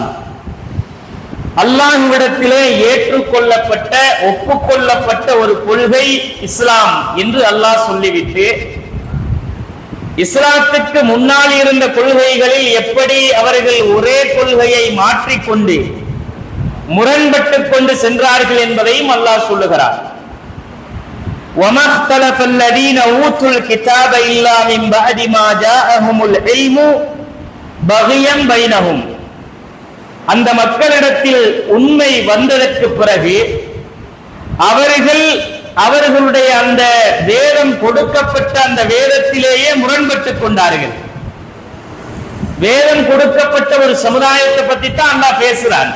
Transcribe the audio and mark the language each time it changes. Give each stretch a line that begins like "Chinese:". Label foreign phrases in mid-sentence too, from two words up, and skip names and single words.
Tamil: அல்லாஹ்விடத்திலே ஏற்றுக்கொள்ளப்பட்ட ஒப்புக்கொள்ளப்பட்ட ஒரு கொள்கை இஸ்லாம் என்று அல்லாஹ் சொல்லிவிட்டு, இஸ்லாத்துக்கு முன்னால் இருந்த கொள்கைகளில் எப்படி அவர்கள் ஒரே கொள்கையை மாற்றிக்கொண்டு முரண்பட்டுக் கொண்டு சென்றார்கள் என்பதையும் அல்லாஹ் சொல்லுகிறார்.
Arabic: وَمَا اخْتَلَفَ الَّذِينَ أُوتُوا الْكِتَابَ إِلَّا مِنْ بَعْدِ مَا جَاءَهُمُ الْعِلْمُ بَغْيًا بَيْنَهُمْ.
Tamil: அந்த மக்களிடத்தில் உண்மை வந்ததற்கு பிறகு அவர்கள் அவர்களுடைய அந்த வேதம் கொடுக்கப்பட்ட அந்த வேதத்திலேயே முரண்பட்டுக் கொண்டார்கள். வேதம் கொடுக்கப்பட்ட ஒரு சமுதாயத்தை பத்தி தான் அல்லாஹ் பேசுறான்.